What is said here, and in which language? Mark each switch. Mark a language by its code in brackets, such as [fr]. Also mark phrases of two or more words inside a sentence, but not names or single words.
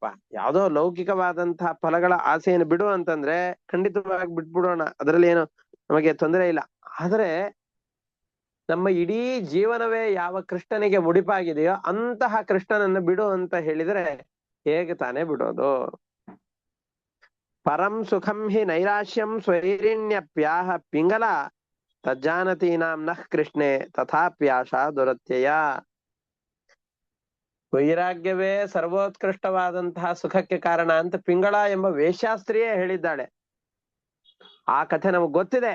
[kn] ಯಾವ್ದೋ ಲೌಕಿಕವಾದಂತಹ ಫಲಗಳ ಆಸೆಯನ್ನು ಬಿಡು ಅಂತಂದ್ರೆ ಖಂಡಿತವಾಗಿ ಬಿಟ್ಬಿಡೋಣ, ಅದರಲ್ಲಿ ಏನು ನಮಗೆ ತೊಂದರೆ ಇಲ್ಲ. ಆದ್ರೆ ನಮ್ಮ ಇಡೀ ಜೀವನವೇ ಯಾವ ಕೃಷ್ಣನಿಗೆ ಮುಡಿಪಾಗಿದೆಯೋ ಅಂತಹ ಕೃಷ್ಣನನ್ನು ಬಿಡು ಅಂತ ಹೇಳಿದ್ರೆ ಹೇಗೆ ತಾನೇ ಬಿಡೋದು? [sa] ಪರಂ ಸುಖಂ ಹಿ ನೈರಾಶ್ಯಂ ಸ್ವೈರಿಣ್ಯಪ್ಯಾಹ ಪಿಂಗಲ ತಜ್ಜಾನತೀನಾಂ ನಃ ಕೃಷ್ಣೆ ತಥಾಪ್ಯಾಶ ದುರತ್ಯಯ. [kn] ವೈರಾಗ್ಯವೇ ಸರ್ವೋತ್ಕೃಷ್ಟವಾದಂತಹ ಸುಖಕ್ಕೆ ಕಾರಣ ಅಂತ ಪಿಂಗಳ ಎಂಬ ವೇಶ್ಯಾಸ್ತ್ರೀಯೇ ಹೇಳಿದ್ದಾಳೆ. ಆ ಕಥೆ ನಮಗ್ ಗೊತ್ತಿದೆ.